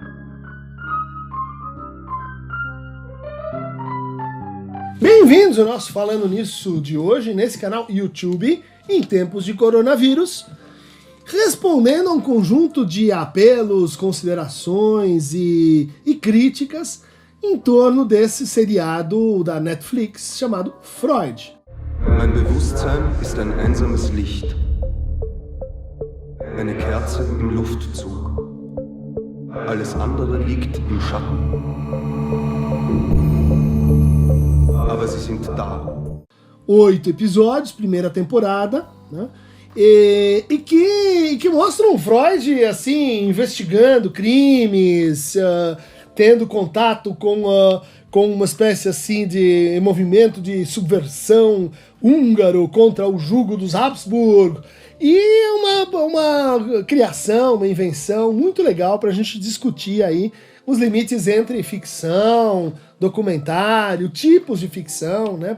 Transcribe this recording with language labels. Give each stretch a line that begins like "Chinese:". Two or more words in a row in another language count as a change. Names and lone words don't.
Portuguese: Bem-vindos ao nosso Falando Nisso de hoje, nesse canal YouTube, em tempos de coronavírus, respondendo a um conjunto de apelos, considerações e críticas em torno desse seriado da Netflix chamado Freud.
German: Mein Bewusstsein ist ein einsames Licht, eine Kerze im Luftzug. Alles andere liegt im Schatten. Aber sie sind da.
Portuguese: 8 episódios, primeira temporada, né? E que mostram Freud assim, investigando crimes, tendo contato com uma espécie assim de movimento de subversão húngaro contra o jugo dos Habsburgo, e uma criação, uma invenção muito legal para a gente discutir aí os limites entre ficção, documentário, tipos de ficção, né?